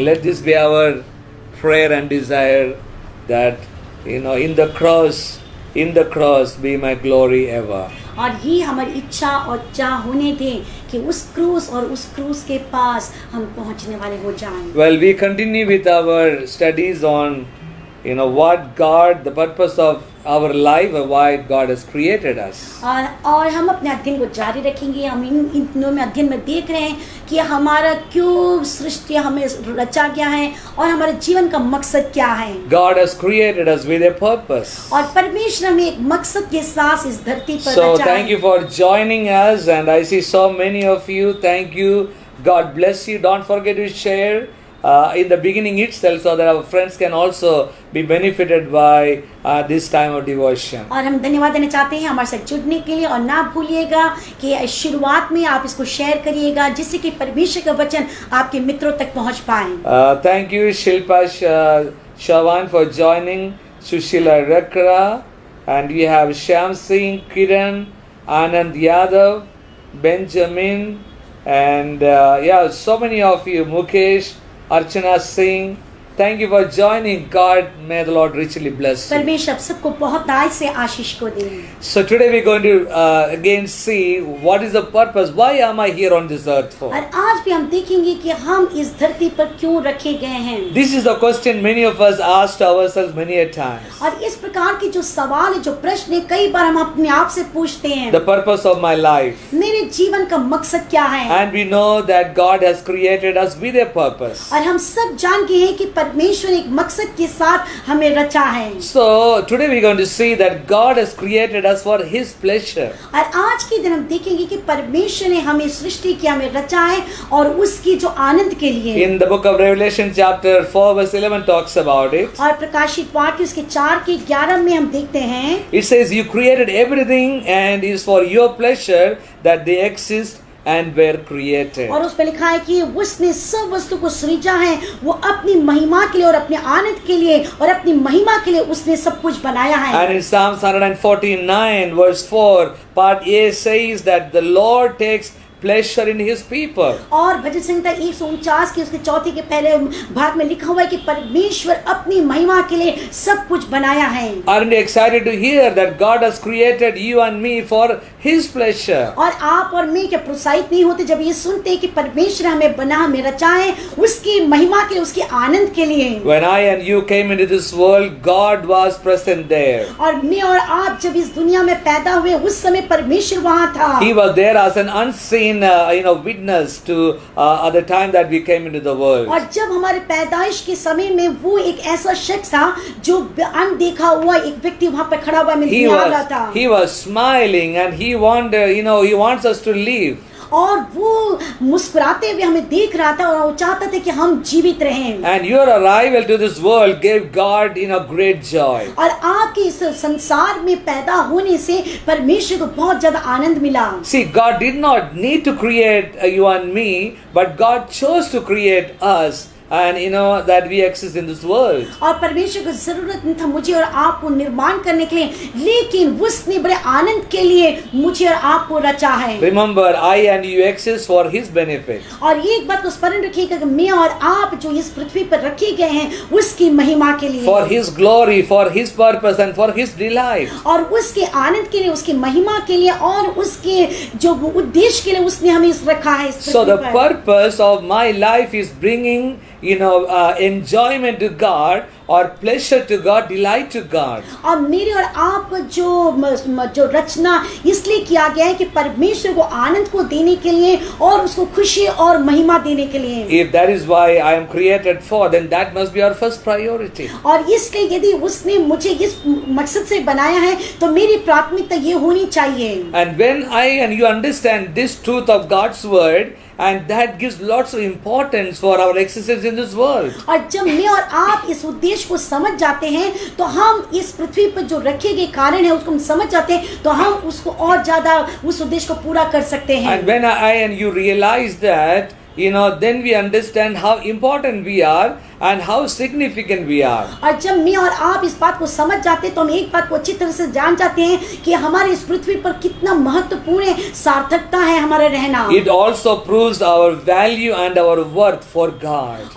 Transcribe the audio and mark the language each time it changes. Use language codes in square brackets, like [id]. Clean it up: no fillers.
[en] Let this be our prayer and desire, that in the cross be my glory ever. [hi] और ये हमारी इच्छा और चाह होने दें कि उस क्रूस और उस क्रूस के पास हम पहुंचने वाले हो जाएं। [en] Well, we continue with our studies on, what God, the purpose of our life, or why God has created us. [hi] और हम अपने अध्ययन को जारी रखेंगे। हम इन दिनों में अध्ययन में देख रहे हैं कि हमारा क्यों सृष्टि हमें रचा गया है और हमारे जीवन का मकसद क्या है। [en] God has created us with a purpose. [hi] और परमेश्वर हमें एक मकसद के साथ इस धरती पर [en] So [hi] रचा है। [en] thank you for joining us, and I see so many of you. Thank you. God bless you. Don't forget to share in the beginning itself, so that our friends can also be benefited by this time of devotion. [hi] और हम धन्यवाद देना चाहते हैं हमारे साथ जुड़ने के लिए, और ना भूलिएगा कि शुरुआत में आप इसको शेयर करिएगा जिससे कि परमेश्वर का वचन आपके मित्रों तक पहुंच पाए। [en] Thank you, Shilpa Shawan, for joining. Sushila Rakra, and we have Shyam Singh, Kiran, Anand Yadav, Benjamin, and so many of you, Mukesh, Archana Singh. Thank you for joining. God, may the Lord richly bless you. [hi] परमेश्वर आप सबको बहुत दाई से आशीष को दे। [en] So today we're going to again see what is the purpose. Why am I here on this earth for? [hi] और आज भी हम देखेंगे कि हम इस धरती पर क्यों रखे गए हैं। [en] This is the question many of us asked ourselves many a times. [hi] और इस प्रकार के जो सवाल है, जो प्रश्न है, कई बार हम अपने आप से पूछते हैं। [en] The purpose of my life. [hi] मेरे जीवन का मकसद क्या है? [en] And we know that God has created us with a purpose. [hi] और हम सब जान गए हैं कि परमेश्वर एक मकसद के साथ हमें रचा है। [en] So today we're going to see that God has created us for His pleasure. [hi] और आज के दिन हम देखेंगे कि परमेश्वर ने हमें सृष्टि किया, हमें रचा है और उसकी जो आनंद के लिए। [en] In the book of Revelation chapter 4 verse 11 talks about it. [hi] और प्रकाशित वाक्य उसके 4:11 में हम देखते हैं। [en] It says you created everything and is for your pleasure that they exist and were created. [hi] और उसमें लिखा है कि उसने सब वस्तु को सृजा है, वो अपनी महिमा के लिए और अपने आनंद के लिए और अपनी महिमा के लिए उसने सब कुछ बनाया है। [en] And in Psalms 149 verse 4 part A says that the Lord takes pleasure in His people. [hi] और भजन संहिता 149 के उसके चौथे के पहले भाग में लिखा हुआ है कि परमेश्वर अपनी महिमा के लिए सब कुछ बनाया है। [en] Aren't you excited to hear that God has created you and me for His pleasure? [hi] और आप और मैं क्या प्रोत्साहित नहीं होते जब ये सुनते हैं कि परमेश्वर हमें बना, हमें रचा है उसकी महिमा के लिए, उसके आनंद के लिए। [en] When I and you came into this world, God was present there. [hi] और मैं और आप जब इस दुनिया में पैदा हुए उस समय परमेश्वर वहाँ था। [en] He was there as an unseen witness to the time that we came into the world. [hi] और जब हमारे पैदाइश के समय में वो एक ऐसा शख्स था जो अनदेखा हुआ एक व्यक्ति वहाँ पे खड़ा हुआ में निहार रहा था। [en] He was smiling and he wanted, he wants us to live. [hi] और वो मुस्कुराते हुए हमें देख रहा था और वो चाहता था कि हम जीवित रहें। [en] And your arrival to this world gave God great joy. [hi] और आपके इस संसार में पैदा होने से परमेश्वर को बहुत ज्यादा आनंद मिला। [en] See, God did not need to create you and me, but God chose to create us. And that we exist in this world. [hi] और परमेश्वर को जरूरत नहीं था मुझे और आपको निर्माण करने के लिए, लेकिन उसने बड़े आनंद के लिए मुझे और आपको रचा है। [en] Remember, I and you exist for His benefit. [hi] और एक बात को स्मरण रखिएगा कि मैं और आप जो इस पृथ्वी पर रखे गए हैं उसकी महिमा के लिए, [en] For His glory, for His purpose, and for His delight. [hi] और उसके आनंद के लिए, उसकी महिमा के लिए और उसके जो उद्देश्य के लिए उसने हमें रखा है इस [en] So [hi] पृथ्वी [en] the [hi] पर। [en] purpose of my life is bringing enjoyment to God, or pleasure to God, delight to God. [hi] और मेरे और आप जो रचना इसलिए किया गया है कि परमेश्वर को आनंद को देने के लिए और उसको खुशी और महिमा देने के लिए। [en] If that is why I am created for, then that must be our first priority. [hi] और इसलिए यदि उसने मुझे इस मकसद से बनाया है तो मेरी प्राथमिकता ये होनी चाहिए। [en] And when I and you understand this truth of God's word, and that gives lots of importance for our existence in this world. [hi] और जब मैं और आप इस उद्देश्य को समझ जाते हैं तो हम इस पृथ्वी पर जो रखे गए कारण है उसको हम समझ जाते हैं तो हम उसको और ज्यादा उस उद्देश्य को पूरा कर सकते हैं। [en] And when I and you realize that then we understand how important we are and how significant we are. [hi] और जब मैं और आप इस बात को समझ जाते हैं तो हम एक बात को अच्छी तरह से जान जाते हैं कि हमारे इस पृथ्वी पर कितना महत्वपूर्ण सार्थकता है हमारा रहना। [en] It also proves our value and our worth for God.